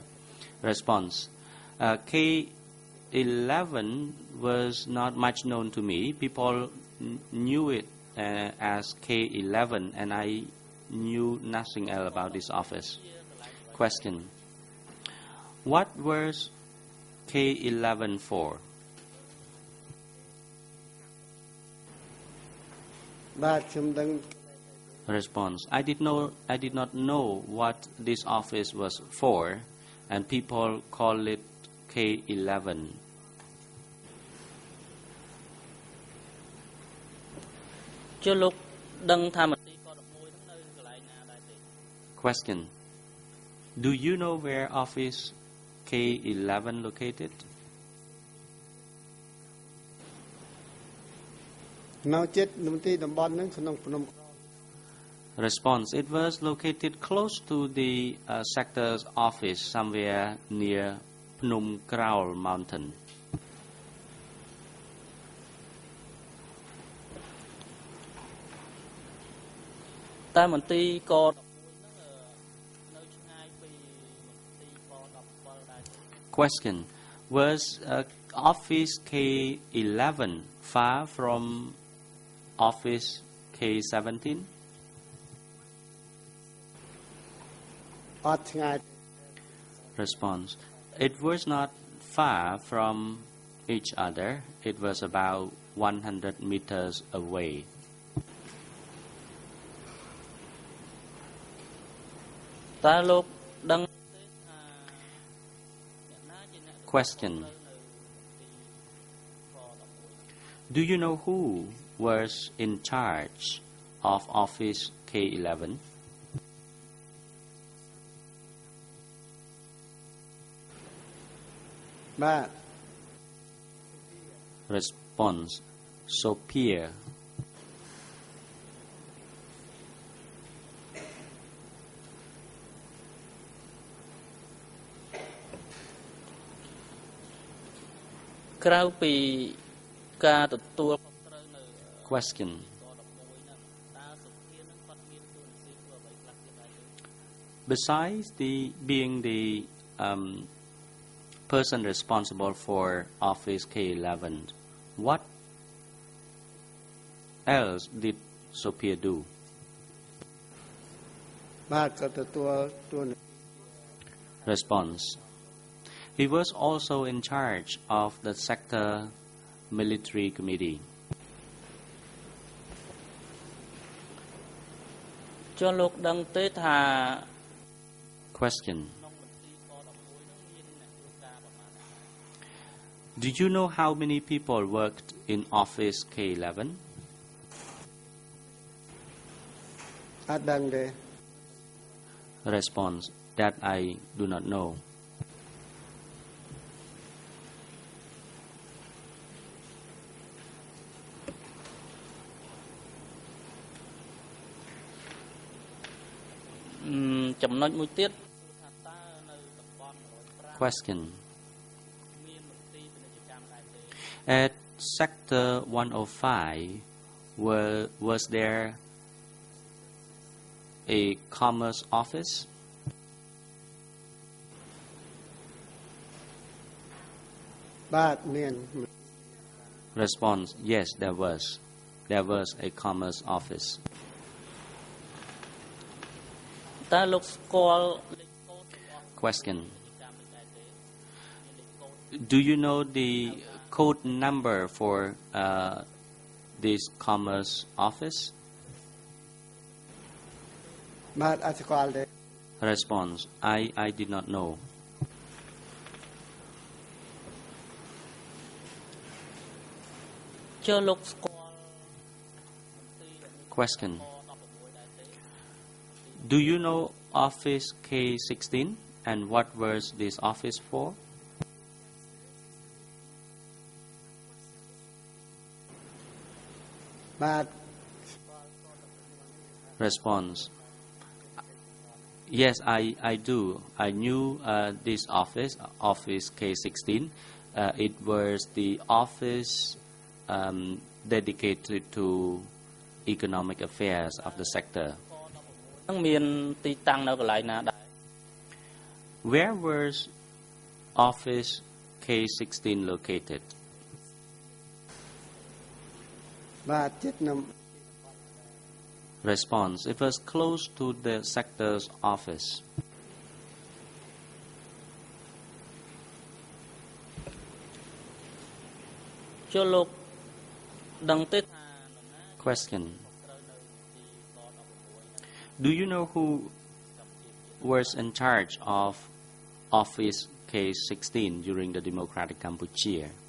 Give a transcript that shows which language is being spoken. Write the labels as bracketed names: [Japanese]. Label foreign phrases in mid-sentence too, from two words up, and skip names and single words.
[English] Response: K11 was not much known to me. People knew it as K11, and I knew nothing else about this office. Question: What was K11 for? [Khmer] បាទខ្ញុំដឹង [English] Response: I did not know what this office was for, and people call it K11. [Khmer] ជឿលោកដឹងថាមន្ទីរក11ហ្នឹងនៅកន្លែងណាដែរទេ [English] Question: Do you know where office K11 located? [Khmer] នៅជិតមន្ទីរតំបន់ហ្នឹងក្នុងភ្នំ [English] Response: It was located close to the sector's office somewhere near Phnom Kraul Mountain. [Khmer] តែមន្ទីរក11ហ្នឹងនៅឆ្ងាយពីមន្ទីរក17ដែរទេ [English] Question: Was office K11 far from office K17? [Khmer] អត់ឆ្ងាយ [English] Response: It was not far from each other. It was about 100 meters away. [Khmer] តើលោកដឹងទេថាអ្នកណាជាអ្នក [English] Question: Do you know who was in charge of office K11? [Khmer] បាទ [English] Response: Sophia. [Khmer] ក្រៅពីការទទួលខុសត្រូវនៅ [English] Question: [Khmer] ក11ហ្នឹងតើសុភានឹងគាត់មានតួនាទីធ្វើអ្វីខ្លះទៀតដែរទេ [English] Besides being the person responsible for office K11, what else did Sophia do? [Khmer] បាទក៏ទទួលតួនាទី [English] Response: He was also in charge of the sector military committee. [Khmer] ចុះលោកដឹងទេថា [English] Question: [Khmer] ក្នុងមន្ទីរក11ហ្នឹងមានអ្នកធ្វើការប្រមាណណា [English] Do you know how many people worked in office K11? [Khmer] អត់ដឹងទេ [English] Response: That I do not know. [Khmer] ចំណុចមួយទៀតថាតើនៅតំបន់105 [English] Question: [Khmer] មានមន្ទីរពាណិជ្ជកម្មដែរទេ [English] At sector 105, was there a commerce office? [Khmer] បាទមាន [English] Response: Yes, there was. There was a commerce office. [Khmer] តើលោកស្គាល់ [English] Question: Do you know the code number for this commerce office? [Khmer] បាទអត់ស្គាល់ទេ [English] Response: I did not know. [Khmer] ជឿលោកស្គាល់ [English] Question: Do you know Office K16 and what was this office for? [Khmer] បាទ [English] Response: Yes, I do. I knew this office, Office K16. It was the office dedicated to economic affairs of the sector. [Khmer] នឹងមានទីតាំងនៅកន្លែងណាដែរ [English] Where was Office K16 located? [Khmer] បាទជិតនៅ [English] Response: It was close to the sector's office. [Khmer] ជឿលោកដឹងទេថា [English] Question: Do you know who was in charge of Office K16 during the Democratic Cambodia?